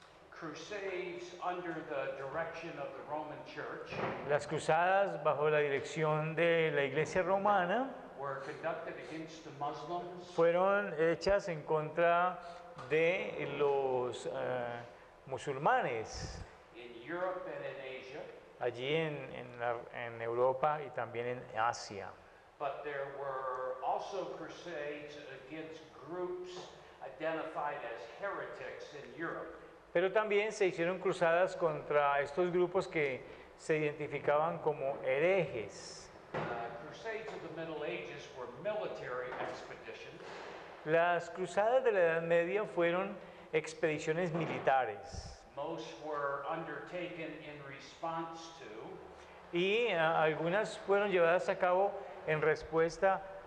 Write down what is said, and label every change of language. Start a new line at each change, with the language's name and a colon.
English: Crusades under the direction of the Roman Church
Spanish: las cruzadas bajo la dirección de la Iglesia Romana
English: were conducted against the Muslims
Spanish: fueron hechas en contra de los musulmanes
English: in Europe and in Asia,
Spanish: allí en Europa y también en Asia.
English: but there were also crusades against groups identified as heretics in Europe.
Spanish: Pero también se hicieron cruzadas contra estos grupos que se identificaban como herejes.
English: Crusades of the Middle Ages were military expeditions
Spanish: Las cruzadas de la Edad Media fueron expediciones militares
English: Most were undertaken in response to
Spanish: y algunas fueron llevadas a cabo en respuesta